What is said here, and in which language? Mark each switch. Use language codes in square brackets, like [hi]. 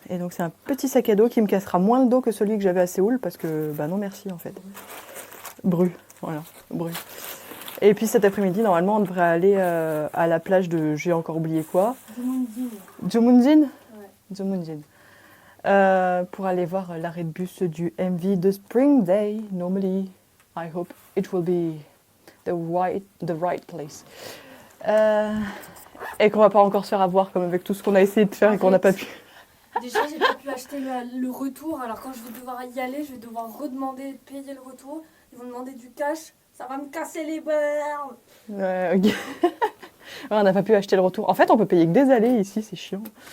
[fr] Et donc c'est un petit sac à dos qui me cassera moins le dos que celui que j'avais à Séoul parce que bah non merci en fait. Bru, voilà, bru. Et puis cet après-midi normalement on devrait aller à la plage de j'ai encore oublié quoi. Jomunjin. Ouais. Jomunjin. Pour aller voir l'arrêt de bus du MV de Spring Day. [en] Normally, I hope it will be the right place. [fr] Et qu'on va pas encore se faire avoir comme avec tout ce qu'on a essayé de faire et qu'on n'a pas pu. Déjà, j'ai pas pu acheter le retour. Alors quand je vais devoir y aller, je vais devoir redemander, payer le retour. Ils vont demander du cash. Ça va me casser les bernes. Ouais, ok. Ouais, on n'a pas pu acheter le retour. En fait, on peut payer que des allées ici, c'est chiant.